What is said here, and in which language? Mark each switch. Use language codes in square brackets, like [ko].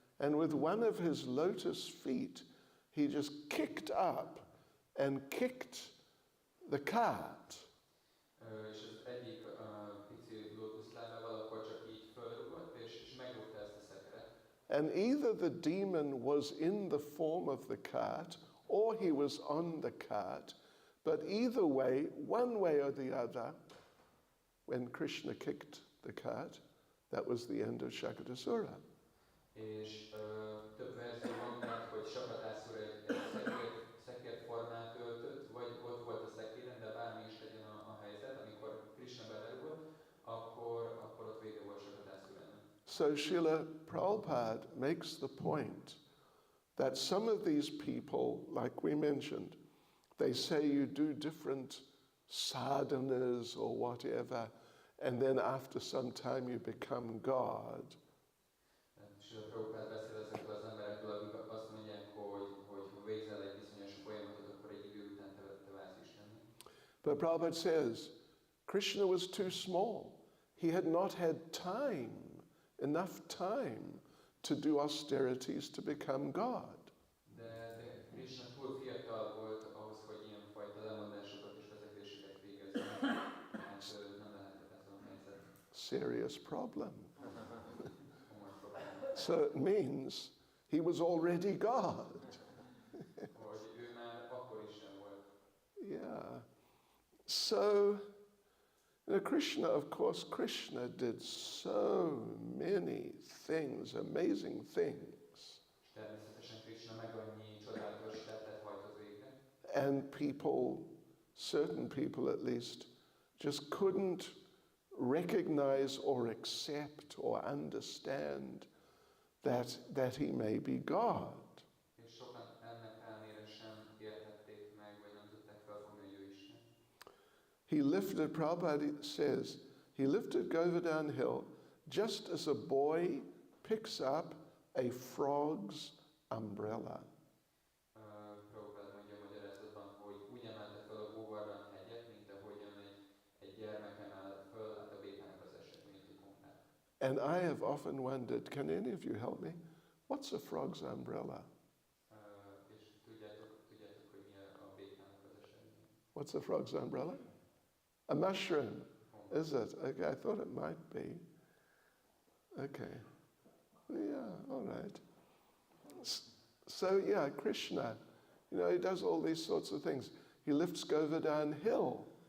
[en] and with one of his lotus feet, he just kicked up and kicked the cart. [hu] És az egyik pici lótuszlábával akkor csak így fölrugott, és megrúgta ezt a szekeret. [en] And either the demon was in the form of the cart or he was on the cart, but either way, one way or the other, when Krishna kicked the cart, That was the end of Shakatasura. [hu] És több verzió van, tehát, hogy Sakatászura egy szekérformát öltött, vagy ott volt a szekéren, de bármi is legyen a helyzet, amikor Krishna belerúgott, akkor ott vége volt Sakatászurának. [en] So Srila Prabhupada makes the point that some of these people, like we mentioned, they say you do different sadhanas or whatever, and then after some time you become God. [hu] És a Prabhupád beszél ezekről az emberekről, akik azt mondják, hogy végzel egy bizonyos folyamatot, akkor egy idő után te válsz Istennek. [en] But Prabhupada says Krishna was too small. He had not had enough time to do austerities to become God. [hu] De Krishna túl fiatal volt ahhoz, hogy ilyenfajta lemondásokat és vezetéseket végezzen. Hát nem lehetett ezen a helyzet. [en] Serious problem. [hu] Komoly probléma. [en] So it means he was already God. [hu] Hogy ő már akkor Isten volt. [en] Yeah. So, Krishna, of course, Krishna did so many things, amazing things. [hu] És természetesen Krishna meg annyi csodálatos tettet hajtott végre. [en] And people, certain people at least, just couldn't recognize or accept or understand that he may be God. [hu] És sokan ennek ellenére sem értették meg, vagy nem tudták felfogni, hogy ő Isten. [en] He lifted, Prabhupada says, he lifted Govardhan Hill just as a boy picks up a frog's umbrella. [hu] Prabhupád mondja a magyarázatban, hogy úgy emelte fel a Govardhan hegyet, mint ahogyan egy gyermek emel föl a békának az esetményét. [en] And I have often wondered, can any of you help me? What's a frog's umbrella? [hu] És tudjátok, hogy mi a békának az esetmény. [en] What's a frog's umbrella? A mushroom, is it? Okay, I thought it might be. Okay. Yeah, all right. So yeah, Krishna, he does all these sorts of things. He lifts Govardhan Hill.